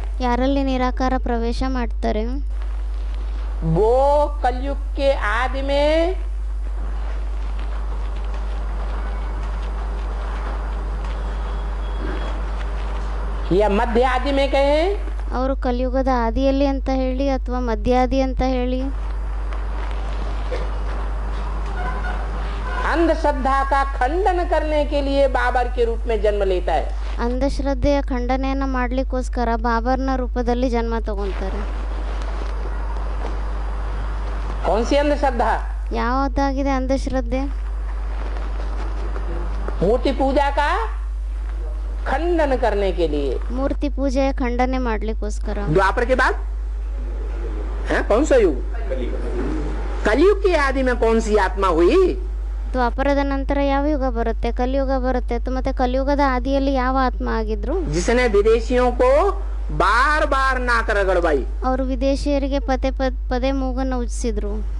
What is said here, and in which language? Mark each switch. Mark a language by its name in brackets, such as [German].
[Kannada] ಯಾರಲ್ಲಿ ನಿರಾಕಾರ ಪ್ರವೇಶ ಮಾಡ್ತಾರೆ, [Hindi] वो कलयुग के आदि में या मध्य आदि में कहें, [Kannada] ಅವರು ಕಲಿಯುಗದ ಆದಿಯಲ್ಲಿ ಅಂತ ಹೇಳಿ ಅಥವಾ ಮಧ್ಯಾದಿ ಅಂತ ಹೇಳಿ, [Hindi] अंधश्रद्धा का खंडन करने के लिए बाबर के रूप में जन्म लेता है। [Kannada] ಅಂಧಶ್ರದ್ಧೆಯ ಖಂಡನೆಯನ್ನ ಮಾಡ್ಲಿಕ್ಕೋಸ್ಕರ ಬಾಬರ್ನ ರೂಪದಲ್ಲಿ ಜನ್ಮ ತಗೊಂತಾರೆ. [Hindi] कौन सी अंधश्रद्धा? [Kannada] ಯಾವುದಾಗಿದೆ ಅಂಧಶ್ರದ್ಧೆ? [Hindi] मूर्ति पूजा का खंडन करने के लिए। [Kannada] ಮೂರ್ತಿ ಪೂಜೆಯ ಖಂಡನೆ ಮಾಡ್ಲಿಕ್ಕೋಸ್ಕರ. [Hindi] द्वापर के बाद है कौन सा युग? कलयुग के आदि में कौन सी आत्मा हुई? [Kannada] ದ್ವಾಪರದ ನಂತರ ಯಾವ ಯುಗ ಬರುತ್ತೆ? ಕಲಿಯುಗ ಬರುತ್ತೆ. ಮತ್ತೆ ಕಲಿಯುಗದ ಆದಿಯಲ್ಲಿ ಯಾವ ಆತ್ಮ ಆಗಿದ್ರು? [Hindi] जिसने विदेशियों को बार बार नाक रगड़वाई। [Kannada] ಅವರು ವಿದೇಶಿಯರಿಗೆ ಪದೇ ಪದೇ ಮೂಗನ್ನು ಉಜ್ಜಿಸಿದ್ರು.